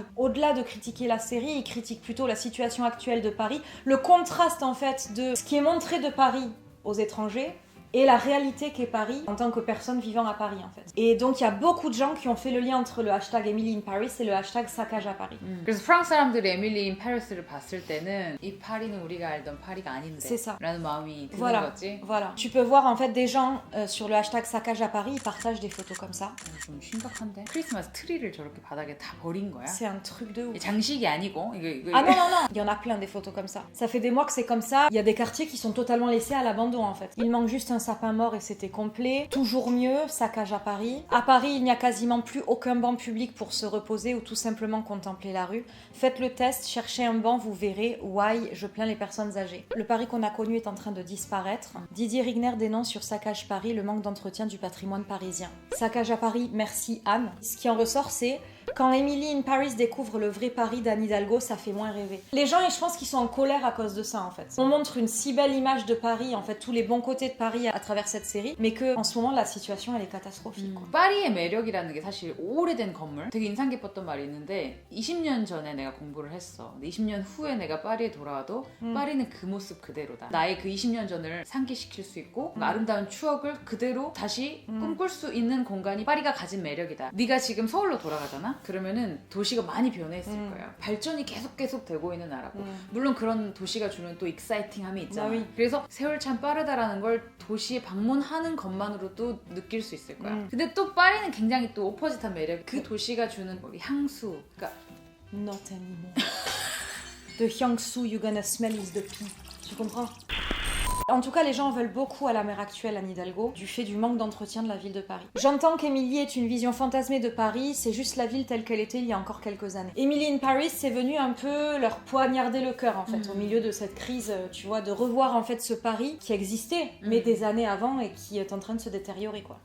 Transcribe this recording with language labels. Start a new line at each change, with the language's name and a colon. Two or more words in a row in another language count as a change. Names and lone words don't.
French: Au-delà de critiquer la série, ils critiquent plutôt la situation actuelle de Paris, le contraste, en fait, de ce qui est montré de Paris aux étrangers, et la réalité qu'est Paris en tant que personne vivant à Paris, en fait. Et donc il y a beaucoup de gens qui ont fait le lien entre le hashtag Emily in Paris et le hashtag saccage à Paris.
Korean: 그래서 프랑스 사람들이 에밀리 인 파리스를 봤을 때는 이 파리는 우리가 알던 파리가 아닌데
French: C'est ça.
Korean: 라는 마음이 드는
French: Voilà,
Korean: 거지.
French: voilà. Tu peux voir en fait des gens sur le hashtag saccage à Paris, ils partagent des photos comme ça.
Korean: 좀 심각한데? 크리스마스 트리를 저렇게 바닥에 다 버린 거야?
French: C'est un truc de ouf.
Korean: 장식이 아니고 이거
French: Ah non, non, non, il y en a plein des photos comme ça. Ça fait des mois que c'est comme ça. Il y a des quartiers qui sont totalement laissés à l'abandon, en fait. Il manque juste un sapin mort et c'était complet. Toujours mieux, saccage à Paris. À Paris, il n'y a quasiment plus aucun banc public pour se reposer ou tout simplement contempler la rue. Faites le test, cherchez un banc, vous verrez. Why, je plains les personnes âgées. Le Paris qu'on a connu est en train de disparaître. Didier Rigner dénonce sur Saccage Paris le manque d'entretien du patrimoine parisien. Saccage à Paris, merci Anne. Ce qui en ressort, c'est quand Emily in Paris découvre le vrai Paris d'Anne Hidalgo, ça fait moins rêver. Les gens, je pense qu'ils sont en colère à cause de ça, en fait. On montre une si belle image de Paris, en fait, tous les bons côtés de Paris à travers cette série, mais que en ce moment, la situation, elle est catastrophique. quoi.
Korean: 파리의 매력이라는 게 사실 오래된 건물 되게 인상 깊었던 말이 있는데 20년 전에 내가 공부를 했어. 근데 20년 후에 내가 파리에 돌아와도 파리는 그 모습 그대로다. 나의 그 20년 전을 상기시킬 수 있고 아름다운 추억을 그대로 다시 꿈꿀 수 있는 공간이 파리가 가진 매력이다. 네가 지금 서울로 돌아가잖아? 그러면은 도시가 많이 변해있을 거야. 발전이 계속 되고 있는 나라고. 물론 그런 도시가 주는 또 익사이팅함이 있잖아. 그래서 세월 참 빠르다라는 걸 도시에 방문하는 것만으로도 느낄 수 있을 거야. 근데 또 파리는 굉장히 또 오퍼짓한 매력. 그 도시가 주는 향수. 그러니까
English: Not anymore. The hyangsu you're gonna smell is the pee.
French: Tu comprends? En tout cas, les gens veulent beaucoup à la maire actuelle, Anne Hidalgo, du fait du manque d'entretien de la ville de Paris. J'entends qu'Emily est une vision fantasmée de Paris, c'est juste la ville telle qu'elle était il y a encore quelques années. Emily in Paris, c'est venu un peu leur poignarder le cœur, en fait, au milieu de cette crise, tu vois, de revoir en fait ce Paris qui existait, mais des années avant et qui est en train de se détériorer, quoi.